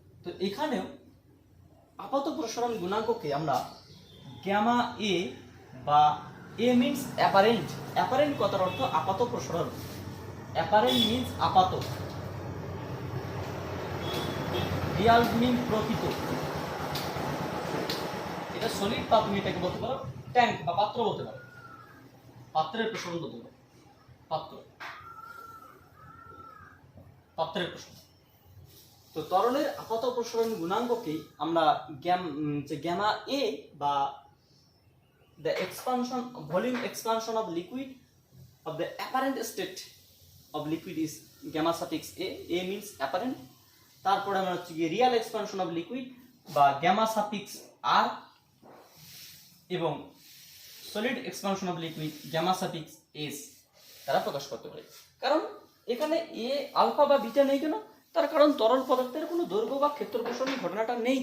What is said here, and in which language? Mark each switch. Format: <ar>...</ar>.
<bn>তো এখানেও আপাত প্রসারণ গুণাঙ্ককে আমরা গ্যামা এ বা এ মিনস অ্যাপারেন্ট, অ্যাপারেন্ট কথার অর্থ আপাত প্রসারণ, অ্যাপারেন্ট মিনস আপাত, রিয়াল মিন প্রকৃত। এটা সলিড বা তুমি এটাকে বলতে পারো ট্যাঙ্ক বা পাত্র বলতে পারো, পাত্রের প্রসারণ বলতে পারো, পাত্রের প্রসারণ। তো তরলের আপাত প্রসারণ গুণাঙ্ককে আমরা গ্যামা এ বা</bn> <en>the volume expansion of liquid of the apparent state of liquid is gamma suffix a means apparent</en> <bn>তারপরে আমরা হচ্ছে গিয়ে রিয়াল এক্সপানশন অফ লিকুইড বা গ্যামা সাফিক্স আর, এবং solid expansion of liquid gamma suffix S তারা প্রকাশ করতে পারে। কারণ এখানে এ আলফা বা বিটা নেই কেন? তার কারণ তরল পদার্থের কোনো দৈর্ঘ্য বা ক্ষেত্র প্রসারণ ঘটনাটা নেই।</bn>